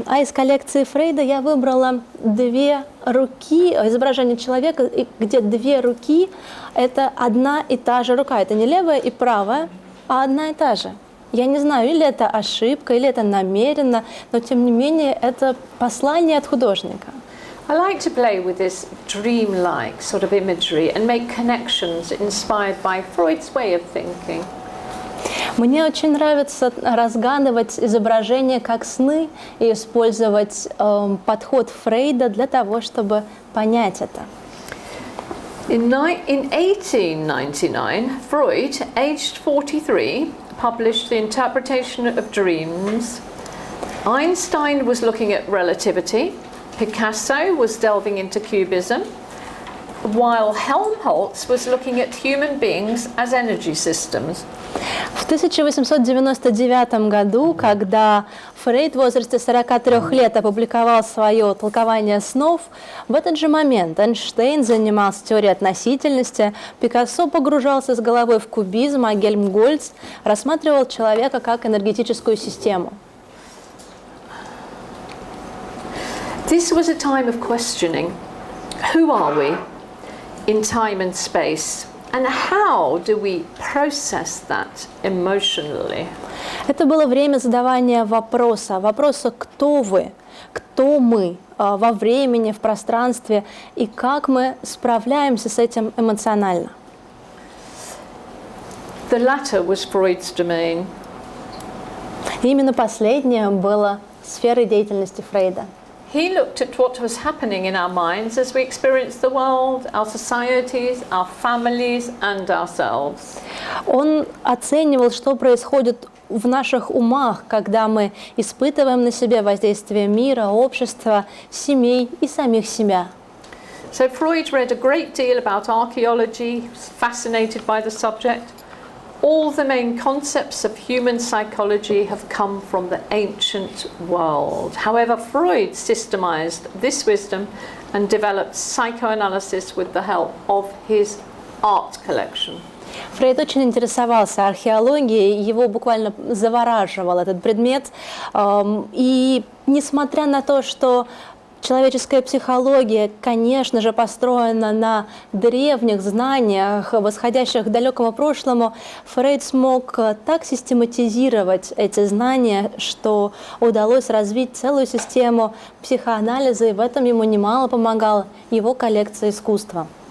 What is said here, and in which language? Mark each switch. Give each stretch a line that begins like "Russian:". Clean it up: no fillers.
Russian: А из коллекции Фрейда я выбрала две руки, изображение человека, где две руки – это одна и та же рука. Это не левая и правая, а одна и та же. Я не знаю, или это ошибка, или это намеренно, но тем не менее это послание от художника.
English: I like to play with this dream-like sort of imagery and make connections inspired by Freud's way of thinking.
Russian: Мне очень нравится разгадывать изображения как сны и использовать подход Фрейда для того, чтобы понять это.
English: In 1899, Freud, aged 43, published The Interpretation of Dreams. Einstein was looking at relativity. Picasso was delving into cubism, while Helmholtz was looking at human beings as energy systems.
Russian: В 1899 году, когда Фрейд в возрасте 43 лет опубликовал свое толкование снов, в этот же момент Эйнштейн занимался теорией относительности, Пикассо погружался с головой в кубизм, а Гельмгольц рассматривал человека как энергетическую систему.
English: This was a time of questioning. Who are we in time and space? And how do we process that emotionally?
Russian: Это было время задавания вопроса «Кто вы?», «Кто мы?» во времени, в пространстве, и как мы справляемся с этим эмоционально.
English: The latter was Freud's domain.
Russian: И именно последнее было сферой деятельности Фрейда.
English: He looked at what was happening in our minds as we experienced the world, our societies, our families and ourselves.
Russian: Он оценивал, что происходит в наших умах, когда мы испытываем на себе воздействие мира, общества, семей и самих себя.
English: So Freud read a great deal about archaeology, was fascinated by the subject. All the main concepts of human psychology have come from the ancient world. However, Freud systemized this wisdom and developed psychoanalysis with the help of his art collection.
Russian: Фрейд очень интересовался археологией, его буквально завораживал этот предмет. И несмотря на то, что человеческая психология, конечно же, построена на древних знаниях, восходящих к далекому прошлому, Фрейд смог так систематизировать эти знания, что удалось развить целую систему психоанализа, и в этом ему немало помогала его коллекция искусства.